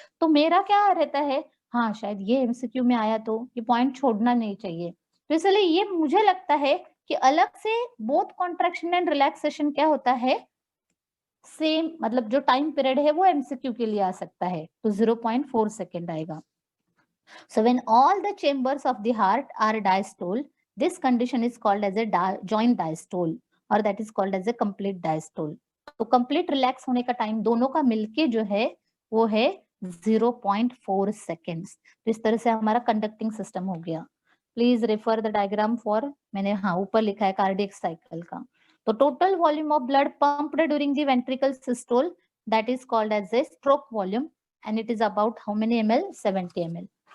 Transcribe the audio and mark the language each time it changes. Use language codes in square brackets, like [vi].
[hi] तो मेरा क्या रहता है, हाँ शायद ये एमसीक्यू में आया तो ये पॉइंट छोड़ना नहीं चाहिए। तो इसलिए ये मुझे लगता है कि अलग से [en] both contraction and relaxation [hi] क्या होता है, सेम, मतलब जो टाइम पीरियड है वो एमसीक्यू के लिए आ सकता है, तो 0.4 सेकेंड आएगा। [en] So when all the chambers of the heart are diastole, this condition is called as a joint diastole, और that is called as a complete diastole. [hi] तो complete relax होने का टाइम दोनों का मिलके जो है वो है 0.4 seconds। तो इस तरह से हमारा कंडक्टिंग सिस्टम हो गया। [en] please refer the diagram for, [hi] मैंने हाँ ऊपर लिखा है कार्डियक साइकिल का। [en] तो total volume of blood pumped during the ventricle systole, that is called as a stroke volume, and it is about how many ml, 70 ml।